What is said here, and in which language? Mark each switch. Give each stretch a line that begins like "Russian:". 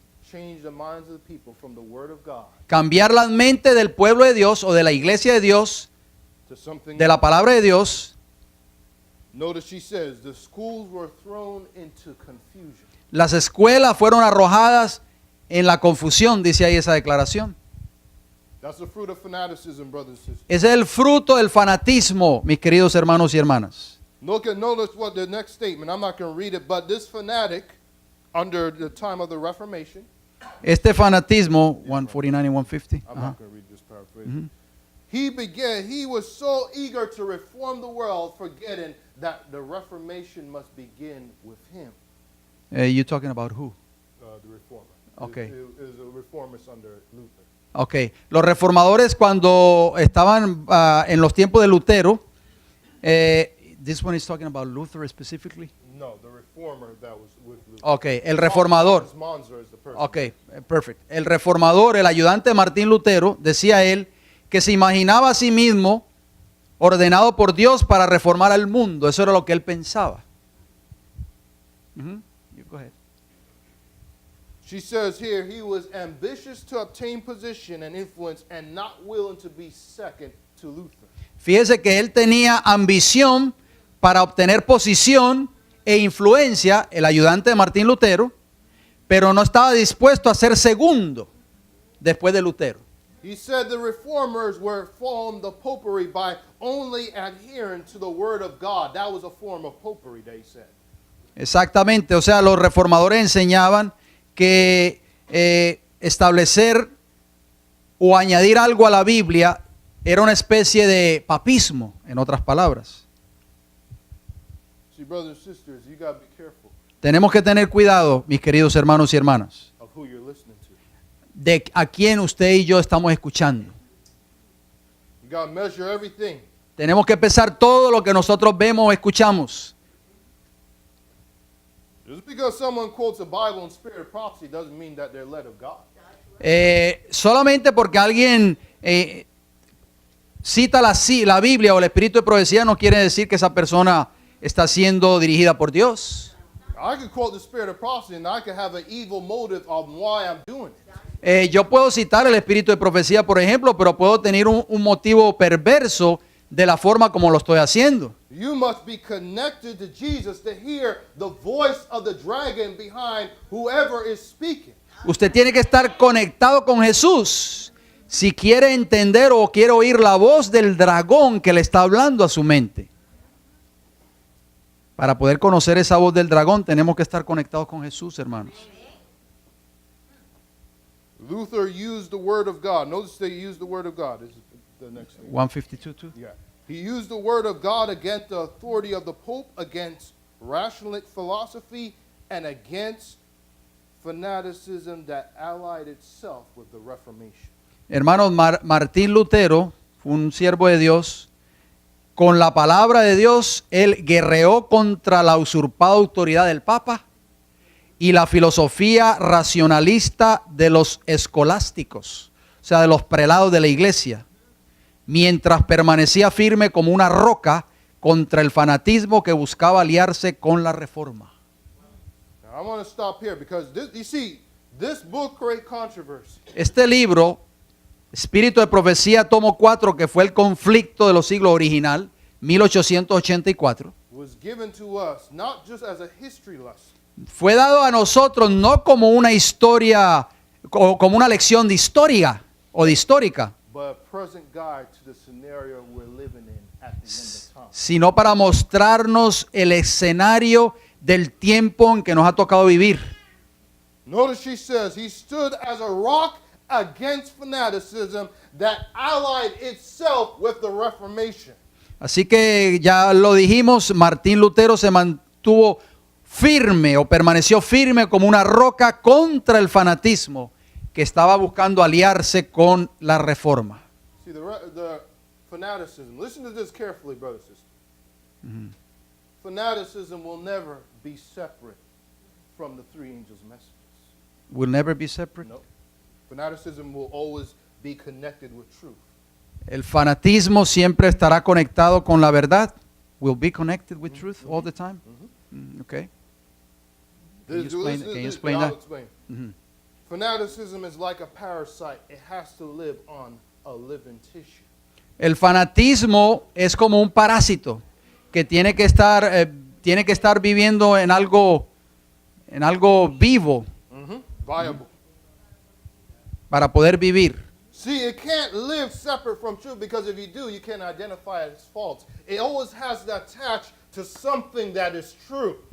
English: Change the minds of the people from the word of God
Spanish: Cambiar la mente del pueblo de Dios o de la iglesia de Dios,
English: to something.
Spanish: de la palabra de Dios.
English: Notice she says the schools were thrown into confusion.
Spanish: Las escuelas fueron arrojadas en la confusión, dice ahí esa declaración.
English: That's the fruit of fanaticism, brothers and sisters.
Spanish: Ese es el fruto del fanatismo, mis queridos hermanos y hermanas.
English: Notice what the next statement. I'm not going to read it, but this fanatic, under the time of the Reformation,
Spanish: Este fanatismo, 149 y 150.
English: I'm ajá. not going to read this paraphrase. He was so eager to reform the world, forgetting that the Reformation must begin with him, You talking about who? the reformer. Okay. It was a reformist under Luther.
Spanish: Ok, los reformadores cuando estaban en los tiempos de Lutero,
English: this one is talking about Luther specifically. No, the reformer that was with Luther.
Spanish: Ok, el reformador.
English: Monzer is the person. Ok, perfect.
Spanish: El reformador, el ayudante de Martín Lutero, decía él que se imaginaba a sí mismo ordenado por Dios para reformar al mundo. Eso era lo que él pensaba.
English: You go ahead. She says here he was ambitious to obtain position and influence and not willing to be second to Luther.
Spanish: Fíjese que él tenía ambición para obtener posición e influencia, el ayudante de Martín Lutero, pero no estaba dispuesto a ser segundo después de Lutero.
English: He said the reformers were formed the popery by only adhering to the word of God. That was a form of popery, they said.
Spanish: Exactamente, o sea, los reformadores enseñaban que establecer o añadir algo a la Biblia era una especie de papismo, en otras palabras.
English: See, brothers and sisters, you got to be careful
Spanish: Tenemos que tener cuidado, mis queridos hermanos y hermanas,
English: of who you're listening to.
Spanish: de a quién usted y yo estamos escuchando.
English: You got to measure everything.
Spanish: Tenemos que pesar todo lo que nosotros vemos o escuchamos.
English: Just because someone quotes the Bible in spirit of prophecy doesn't mean that they're led of God.
Spanish: Solamente porque alguien cita la Biblia o el espíritu de profecía no quiere decir que esa persona está siendo dirigida por Dios.
English: I could quote the spirit of prophecy and I could have an evil motive on why I'm doing it.
Spanish: Yo puedo citar el espíritu de profecía, por ejemplo, pero puedo tener un motivo perverso de la forma como lo estoy haciendo.
English: You must be connected to Jesus to hear the voice of the dragon behind whoever is speaking.
Spanish: Usted tiene que estar conectado con Jesús si quiere entender o quiere oír la voz del dragón que le está hablando a su mente. Para poder conocer esa voz del dragón tenemos que estar conectados con Jesús, hermanos.
English: Luther used the word of God. Notice they used the word of God. This is the next thing. 152 too. Yeah. He used the word of God against the authority of the Pope, against rationalistic philosophy, and against fanaticism that allied itself with the Reformation.
Spanish: Hermanos, Martín Lutero fue un siervo de Dios. Con la palabra de Dios, él guerreó contra la usurpada autoridad del Papa y la filosofía racionalista de los escolásticos, o sea, de los prelados de la iglesia, mientras permanecía firme como una roca contra el fanatismo que buscaba aliarse con la reforma.
English: Now, I want to stop here because this book created controversy.
Spanish: Este libro, Espíritu de Profecía, tomo 4, que fue el conflicto de los siglos original, 1884,
English: Was given to us not just as a history lesson,
Spanish: fue dado a nosotros no como una historia, como una lección de historia o de histórica,
English: but a present guide to the scenario we're living in at the end of time.
Spanish: sino para mostrarnos el escenario del tiempo en que nos ha tocado vivir.
English: Notice she says, he stood as a rock against fanaticism that allied itself with the Reformation.
Spanish: Así que ya lo dijimos, Martín Lutero se mantuvo firme o permaneció firme como una roca contra el fanatismo que estaba buscando aliarse con la reforma.
English: See, the fanaticism, listen to this carefully, brothers and sisters. Fanaticism will never be separate from the three angels' messages. Will never be separate. No. Fanaticism will always be connected with truth.
Spanish: El fanatismo siempre estará conectado con la verdad.
English: Will be connected with truth all the time. Okay. Can you explain I'll that? explain. Fanaticism is like a parasite. It has to live on a living tissue.
Spanish: El fanatismo es como un parásito que tiene que estar viviendo en algo vivo
English: Viable.
Spanish: para poder vivir.
English: See, it can't live separate from truth because if you do, you can't identify its faults. It always has to attach to something that is true.